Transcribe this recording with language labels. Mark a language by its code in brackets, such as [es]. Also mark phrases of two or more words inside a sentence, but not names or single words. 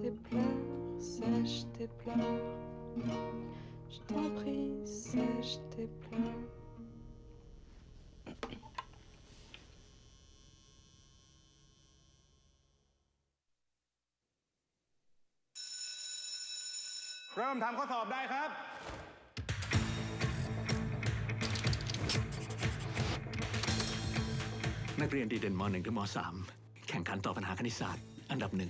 [fr] pleurs, sèche tes pleurs. Je t'en prie, sèche tes pleurs. [th] เริ่มทำข้อสอบได้ครับ นักเรียนดีเด่นม .1 ถึงม .3 แข่งขันต่อบปัญหาคณิตศาสตร์อันดับหนึ่ง